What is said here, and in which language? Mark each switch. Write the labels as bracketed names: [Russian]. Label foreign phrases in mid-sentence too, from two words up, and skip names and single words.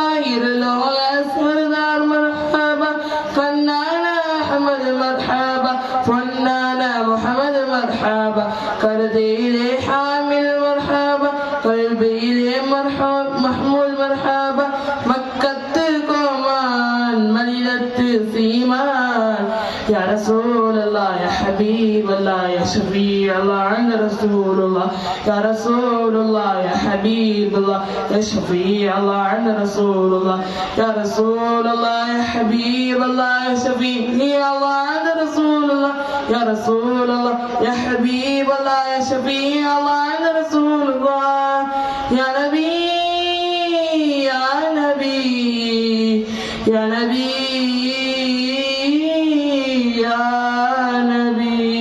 [Tamil] இருலோக சரதார் மர்ஹபா கண்ணானா அஹமது மர்ஹபா பொன்னானா முஹம்மது மர்ஹபா கருதிலே ஹாமில் மர்ஹபா கல்பிலே மஹ்மூல் மர்ஹபா மக்கத்து கோமான் மனிதத்து [Arabic] சீமான் يا رسول الله يا حبيب الله يا شفيع الله عند رسول الله يا رسول الله يا حبيب الله يا شفيع الله عند رسول الله يا رسول الله يا حبيب الله يا شفيع الله عند رسول الله يا رسول الله يا حبيب الله يا شفيع الله عند رسول الله يا نبي يا نبي يا نبي يا نبي.